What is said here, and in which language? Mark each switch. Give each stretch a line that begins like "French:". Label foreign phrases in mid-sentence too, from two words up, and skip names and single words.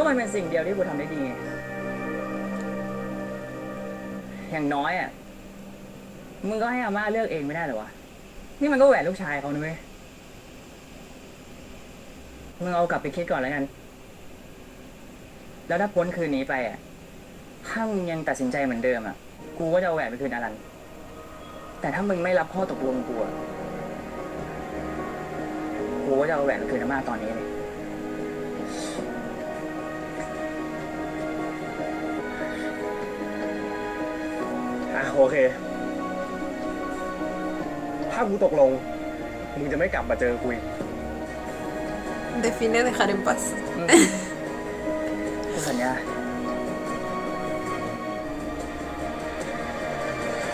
Thai: ก็มันเป็นสิ่งเดียวที่กูทำได้ดีไงอย่างน้อยอ่ะ มึงก็ให้อาม่าเลือกเองไม่ได้เหรอวะ นี่มันก็แหวนลูกชายเขานะเว้ย มึงเอากลับไปคิดก่อนแล้วกัน แล้วถ้าพ้นคืนนี้ไปอ่ะ ถ้ามึงยังตัดสินใจเหมือนเดิมอ่ะ กูก็จะเอาแหวนไปคืนอลัน แต่ถ้ามึงไม่รับข้อตกลงกูอ่ะ กูก็จะเอาแหวนไปคืนอาม่าตอนนี้เลย โอเค ถ้ากูตกลง มึงจะไม่กลับมาเจอกูอีก
Spanish: Define dejar en paz.
Thai: กูสัญญา